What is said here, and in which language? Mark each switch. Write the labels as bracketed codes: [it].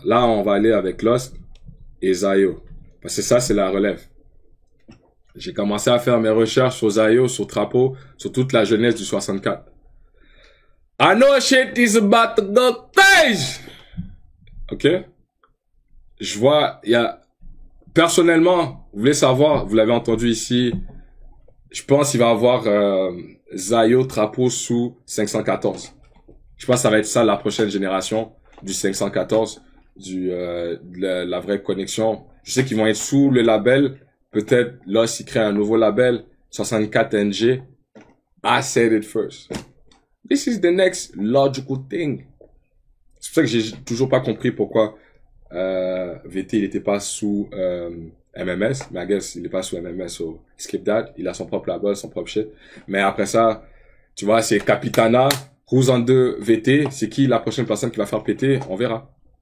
[fr] Là, on va aller avec Lost et Zayo. Parce que ça, c'est la relève. J'ai commencé à faire mes recherches sur Zayo, sur Trapo, sur toute la jeunesse du 64. [en] I know shit is about to go crazy! [fr] Ok? Je vois, il y a... Personnellement, vous voulez savoir, vous l'avez entendu ici, je pense qu'il va y avoir Zayo Trapo sous 514. Je pense que ça va être ça la prochaine génération du 514, la vraie connexion. Je sais qu'ils vont être sous le label. Peut-être là, s'ils créent un nouveau label, 64NG. [en] I said it first. This is the next logical thing. [fr] C'est pour ça que j'ai toujours pas compris pourquoi VT il était pas sous MMS, mais [en] I guess [fr] il est pas sous MMS, [en] so skip that. [fr] Il a son propre label, son propre shit. Mais après ça, tu vois, c'est Capitana, Who's on 2 VT, c'est qui la prochaine personne qui va faire péter, on verra.